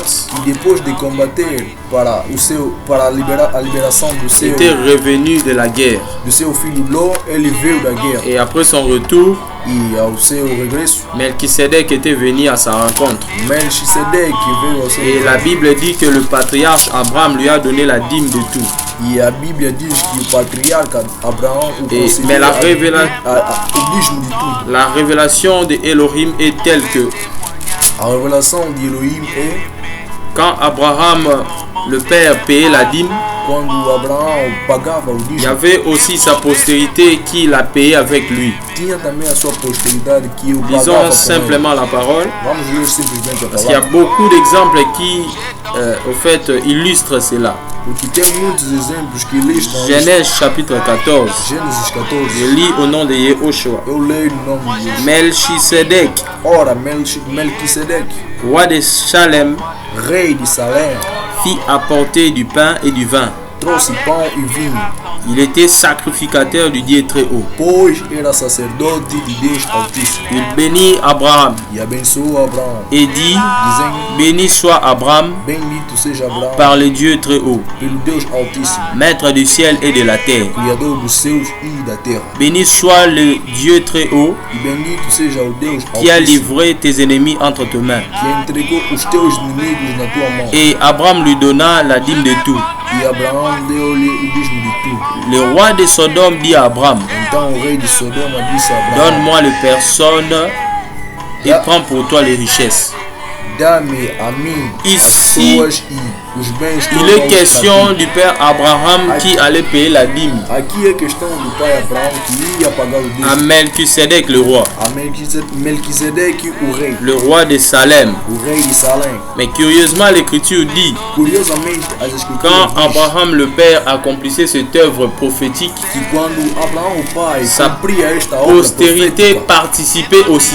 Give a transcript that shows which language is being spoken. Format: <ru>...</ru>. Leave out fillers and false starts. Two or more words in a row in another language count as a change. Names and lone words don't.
<pt>que depois de combater para a liberação do</pt> <fr>était revenu de la guerre.</fr> <pt>seu filho Ló, ele veio da guerra.</pt> <fr>Et après son retour,</fr> <pt>E ao seu regresso,</pt> <fr>Melchisedec était venu à sa rencontre.</fr> <pt>Melchisedeque veio ao seu</pt> <fr>Et la Bible dit que le patriarche Abraham lui a donné la dîme de tout.</fr> <pt>E a Bíblia diz que o patriarca Abraão o</pt> <fr>Et,</fr> <pt>concedeu</pt> <fr>mais la</fr> <pt>o dízimo de tudo.</pt> <fr>La révélation de Elohim est telle que</fr> <pt>A revelação de Elohim é</pt> <fr>quand Abraham, le père, payait la dîme,</fr> <pt>quando Abraão pagava o</pt> <fr>il y</fr> <pt>dízimo,</pt> <fr>avait aussi sa postérité qui l'a payé avec lui.</fr> <pt>tinha também a sua posteridade que o pagava</pt> <fr>Lisons</fr> <pt>com ele.</pt> <fr>simplement la parole,</fr> <pt>Vamos ler simplesmente a</pt> <fr>parce qu'il y a</fr> <pt>palavra.</pt> <fr>beaucoup d'exemples qui, au fait, illustrent cela.</fr> <pt>Porque tem muitos exemplos que listam</pt> <fr>Genèse chapitre 14.</fr> <pt>Gênesis 14.</pt> <fr>Je lis au nom de Yehoshua.</fr> <pt>Eu leio no nome de Deus.</pt> <fr>Melchisedec,</fr> <pt>Ora, Melquisedeque,</pt> <fr>roi de Salem,</fr> <pt>rei de Salém,</pt> <fr>fit apporter du pain et du vin.</fr> <pt>trouxe pão e vinho,</pt> <fr>Il était sacrificateur du Dieu très haut.</fr> <pt>pois era sacerdote de Deus Altíssimo.</pt> <fr>Il bénit Abraham</fr> <pt>E abençoou Abraão,</pt> <fr>et dit,</fr> <pt>dizendo:</pt> <fr>béni soit Abraham</fr> <pt>Bendito seja Abraão</pt> <fr>par le Dieu très haut,</fr> <pt>pelo Deus Altíssimo,</pt> <fr>maître du ciel et de la terre.</fr> <pt>Criador dos céus e da terra.</pt> <fr>Béni soit le Dieu très haut</fr> <pt>E bendito seja o Deus</pt> <fr>qui a</fr> <pt>Altíssimo,</pt> <fr>livré tes ennemis entre tes mains.</fr> <pt>que entregou os teus inimigos na tua mão.</pt> <fr>Et Abraham lui donna la dîme de tout.</fr> <pt>E Abraão deu-lhe o dízimo de tudo.</pt> <fr>Le roi de Sodome dit à Abraham,</fr> <pt>Então o rei de Sodoma disse a Abraão:</pt> <fr>donne-moi les personnes et prends pour toi les richesses.</fr> <pt>Dá-me a mim</pt> <fr>Ici,</fr> <pt>pessoas e os bens que</pt> <fr>il</fr> <pt>eu</pt> <fr>est</fr> <pt>vou</pt> <fr>question du père Abraham qui allait payer la dîme</fr> <pt>Aqui é questão do pai Abraão que ia pagar o</pt> <fr>à</fr> <pt>dízimo</pt> <fr>Melchisedec le roi,</fr> <pt>a Melquisedeque, o rei</pt> <fr>de Salem.</fr> <pt>de Salém.</pt> <fr>Mais curieusement, l'écriture dit,</fr> <pt>Curiosamente, as escrituras</pt> <fr>quand</fr> <pt>diz</pt> <fr>Abraham le père accomplissait cette œuvre prophétique,</fr> <pt>que quando Abraão, o pai,</pt> <fr>sa</fr> <pt>cumpria esta obra</pt> <fr>postérité</fr> <pt>profética,</pt> <fr>participait aussi.</fr>